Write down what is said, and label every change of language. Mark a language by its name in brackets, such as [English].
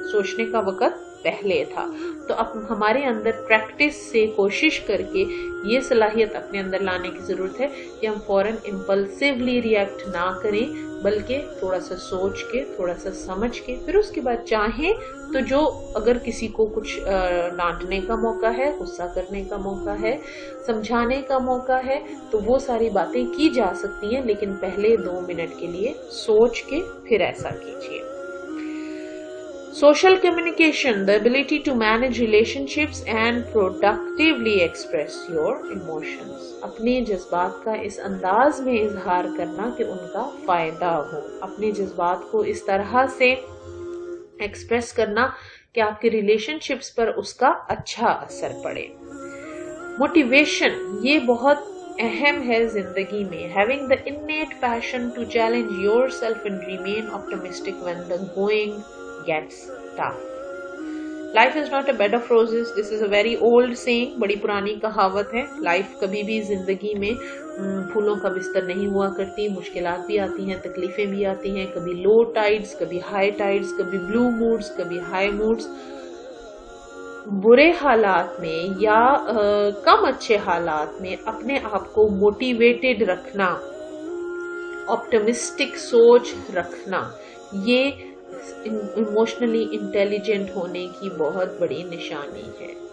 [Urdu] سوچنے کا وقت پہلے تھا. تو اب ہمارے اندر پریکٹس سے کوشش کر کے یہ صلاحیت اپنے اندر لانے کی ضرورت ہے کہ ہم فوراً امپلسیولی ریئیکٹ نہ کریں، بلکہ تھوڑا سا سوچ کے، تھوڑا سا سمجھ کے، پھر اس کے بعد چاہیں تو جو اگر کسی کو کچھ ڈانٹنے کا موقع ہے، غصہ کرنے کا موقع ہے، سمجھانے کا موقع ہے، تو وہ ساری باتیں کی جا سکتی ہیں. لیکن پہلے 2 منٹ کے لیے سوچ کے پھر ایسا کیجیے. [English] Social communication, the ability to manage relationships and productively express your emotions. [Urdu] اپنے جذبات کا اس انداز میں اظہار کرنا کہ ان کا فائدہ ہو. اپنے جذبات کو اس طرح سے ایکسپریس کرنا کہ آپ کے ریلیشن شپس پر اس کا اچھا اثر پڑے. موٹیویشن یہ بہت اہم ہے زندگی میں. [English] having the innate passion to challenge yourself and remain optimistic when the going gets tough. Life is not a bed of roses. This is a very old saying. [Urdu] بڑی پرانی کہاوت ہے. لائف کبھی بھی زندگی میں پھولوں کا بستر نہیں ہوا کرتی. مشکلات بھی آتی ہیں, تکلیفیں بھی آتی ہیں, کبھی لو ٹائڈز, کبھی ہائی ٹائڈز, کبھی بلو موڈز, کبھی ہائی موڈز. برے حالات میں یا کم اچھے حالات میں اپنے آپ کو موٹیویٹڈ رکھنا, آپٹمسٹک سوچ رکھنا, یہ ایموشنلی انٹیلیجنٹ ہونے کی بہت بڑی نشانی ہے.